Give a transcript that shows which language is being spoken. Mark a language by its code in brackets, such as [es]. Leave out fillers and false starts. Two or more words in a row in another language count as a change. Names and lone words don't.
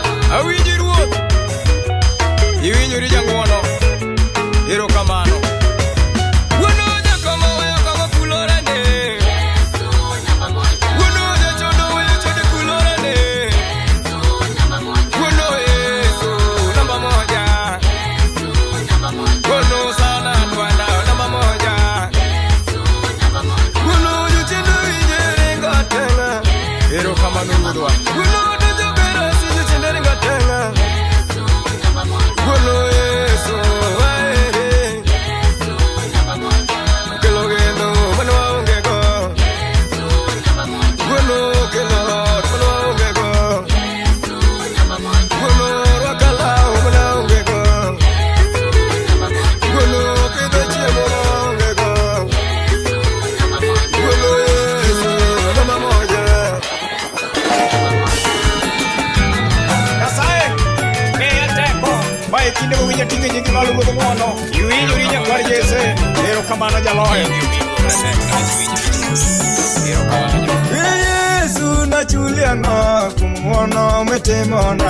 [luo] Awinji ruoth, iwinjori jang'wono, erokamano. Wuono jakoma weyo kama kulorane, [sw] Yesu namba moja. [luo] wuono jachodo weyo chode kulorane, [sw] Yesu namba moja. wuono Yesu namba moja, Yesu namba moja. wuono sana Bwana namba moja, Yesu namba moja. [luo] wuono jochendo winjere ngatenga, erokamano ruodhwa. Wuono dojobera si jochendo ngatenga, [sw] Yesu namba moja. [luo] wuono Yesu waere. [sw] Yesu namba moja. [luo] Kelo geno mano waonge go, [sw] Yesu namba moja. [luo] wuono kelo ot mano waonge go, [sw] Yesu namba moja. [luo] wuono rwako law mano waonge go, [sw] Yesu namba moja. [luo] wuono pidho chiemo mano waonge go, [sw] Yesu namba moja. wuono Yesu namba moja. [luo] Nyasaye miya teko ma e kinde mowinjo ting'e nyingi malo ruodh ng'wono, iwinjori nyakwar Jese, erokamano jaloyo. Yesu nachuli ang'o kuom ng'wono mitimona,